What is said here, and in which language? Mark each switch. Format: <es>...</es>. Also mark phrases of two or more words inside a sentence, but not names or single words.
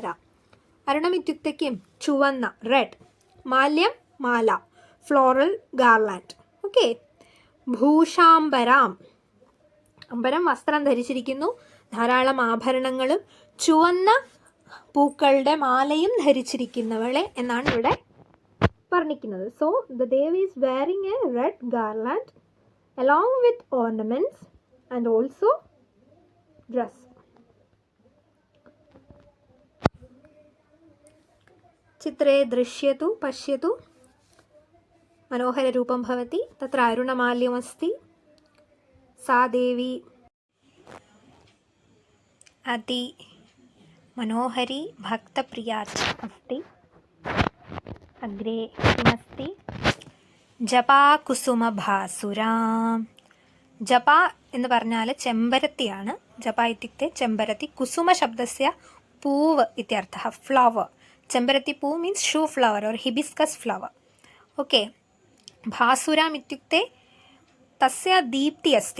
<sa>अरुणम् इत्युक्ते किम्?</sa> <ml>ചുവന്ന, റെഡ്. മാല്യം, മാല,</ml> <en>floral garland.</en> <ml>ഓക്കെ. ഭൂഷാംബരാം, അംബരം വസ്ത്രം ധരിച്ചിരിക്കുന്നു, ധാരാളം ആഭരണങ്ങളും ചുവന്ന പൂക്കളുടെ മാലയും ധരിച്ചിരിക്കുന്നവളെ എന്നാണ് ഇവിടെ വർണ്ണിക്കുന്നത്.</ml> <en>So the Devi is wearing a red garland along with ornaments and also dress.</en> <sa>चित्रे दृश्यतु पश्यतु मनोहररूपं भवति. तत्र अरुणमाल्यमस्ति. सा देवी अति मनोहरी भक्तप्रिया च अस्ति. अग्रे किमस्ति? ജപാകുസുമഭാസുര.</sa> <ml>ജപ എന്ന് പറഞ്ഞാൽ ചെമ്പരത്തിയാണ്.</ml> <sa>जप इत्युक्ते ചെമ്പരത്തി. कुसुम शब्दस्य പൂവ് ഇത്യർത്ഥः, ഫ്ലവർ.</sa> <ml>ചെമ്പരത്തി പൂ</ml> <en>means shoe flower or hibiscus flower.</en> <sa>ഓക്കെ. भासुराम् इत्युक्ते तस्य दीप्ति अस्ति.</sa>